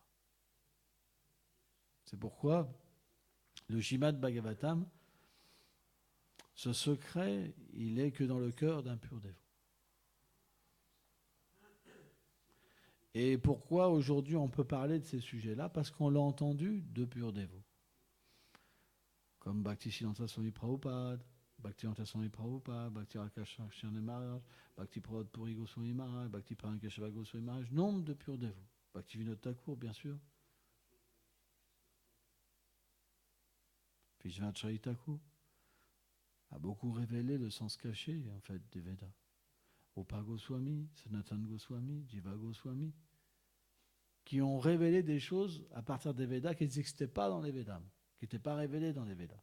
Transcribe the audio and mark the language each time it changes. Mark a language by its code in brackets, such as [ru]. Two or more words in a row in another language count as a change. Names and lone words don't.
[fr] C'est pourquoi le Srimad Bhagavatam, ce secret, il est que dans le cœur d'un pur dévot. Et pourquoi aujourd'hui on peut parler de ces sujets-là? Parce qu'on l'a entendu de purs dévots. Comme Bhaktisiddhanta Swami Prabhupada, Bhaktivedanta Swami Prabhupada, Bhakti Rakshakshana Maharaj, Bhakti Prabhupada Puri Goswami Maharaj, Bhakti Parankeshava Goswami Maharaj, nombre de purs dévots. Bhaktivinoda Thakur, bien sûr. Vishvacharya Thakur a beaucoup révélé le sens caché, en fait, des Védas. Rupa Goswami, Sanatana Goswami, Jiva Goswami, qui ont révélé des choses à partir des Védas qui n'existaient pas dans les Védas, qui n'étaient pas révélées dans les Védas.